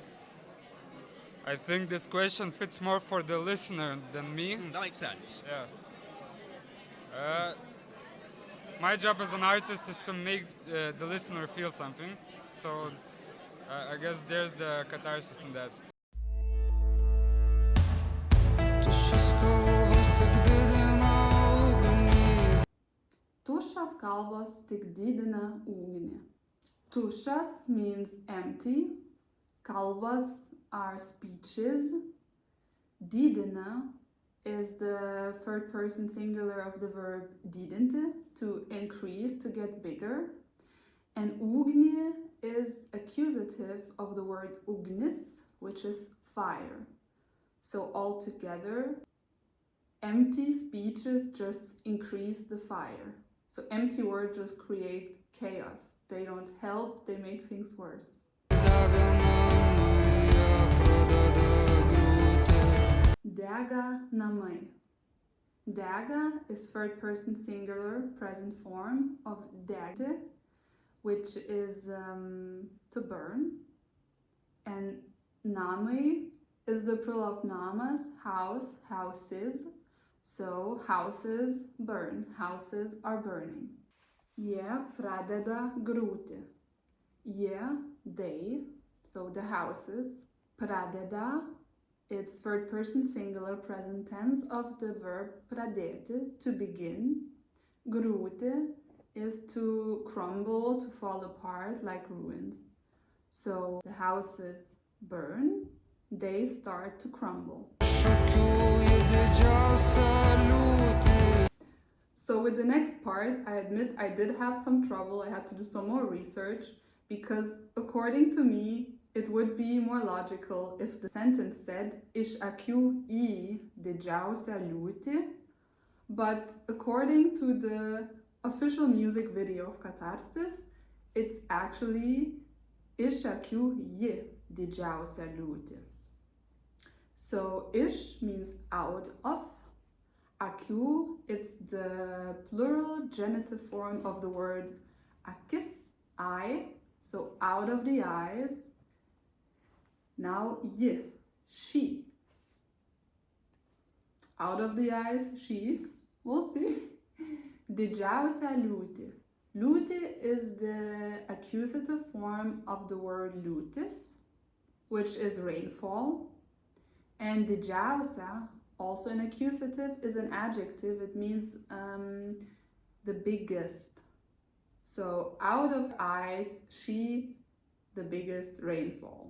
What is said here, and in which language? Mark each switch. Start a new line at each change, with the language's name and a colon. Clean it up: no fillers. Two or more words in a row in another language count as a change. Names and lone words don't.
English: I think this question fits more for the listener than me. That makes sense. Yeah. My job as an artist is to make the listener feel something. So I guess there's the catharsis in that.
Lithuanian: Tuščios kalbos tik didina ugnį.
English: Tuščias means empty. Kalbos are speeches. Didina is the third person singular of the verb didinti, to increase, to get bigger. And ugnį is accusative of the word ugnis, which is fire. So altogether, empty speeches just increase the fire. So empty words just create chaos. They don't help, they make things worse.
Lithuanian: Dega namai.
English: Dega is third person singular present form of degti, which is to burn. And namai is the plural of namas, house, houses. So houses burn, houses are burning.
Lithuanian: Jie pradeda griūti.
English: Jie, they, so the houses, pradeda, it's third person singular present tense of the verb pradėti, to begin. Griūti is to crumble, to fall apart like ruins. So the houses burn, they start to crumble. So with the next part, I admit I did have some trouble. I had to do some more research, because according to me, it would be more logical if the sentence said
Lithuanian: iš akių į didžiausią liūtį,
English: but according to the official music video of Katarsis, it's actually
Lithuanian: iš akių į didžiausią liūtį.
English: So ish means out of. Akių, it's the plural genitive form of the word akis, eye, so out of the eyes. Now ye, she. Out of the eyes, she. We'll see.
Lithuanian: Didžiausia liūtį.
English: Liūtį is the accusative form of the word liūtis, which is rainfall. And didžiausia also an accusative, is an adjective. It means the biggest. So out of eyes, she, the biggest rainfall.